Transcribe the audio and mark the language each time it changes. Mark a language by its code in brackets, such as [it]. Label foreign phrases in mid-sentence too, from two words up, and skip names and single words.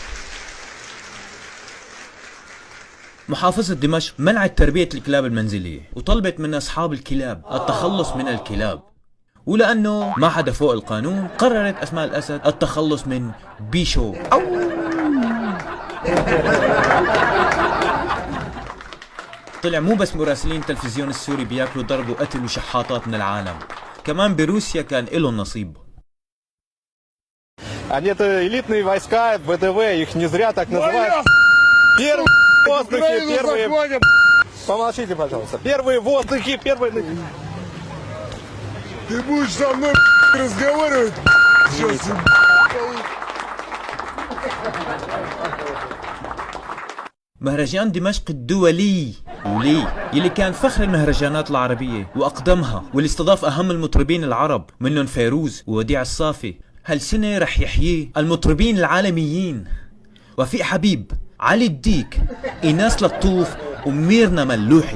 [ar] محافظة دمشق منعت تربية الكلاب المنزلية وطلبت من أصحاب الكلاب التخلص من الكلاب، ولأنه ما حدا فوق القانون قررت أسماء الأسد التخلص من بيشو. طلع مو بس مراسلين التلفزيون السوري بياكلوا ضرب وقتل وشحاطات من العالم، كمان بروسيا كان إلهم نصيب. [ru] Они это элитные войска ВДВ, их не зря так называют. Первые воздухи, первые... Помолчите, пожалуйста. Первые воздухи, первые... Ты будешь со мной разговаривать? Сейчас. [ar] مهرجان دمشق الدولي يلي كان فخر المهرجانات العربية وأقدمها، واللي استضاف أهم المطربين العرب منهم فيروز ووديع الصافي، هالسنة رح يحييه المطربين العالميين وفيق حبيب، علي الديك، إيناس لطوف وميرنا ملوحي.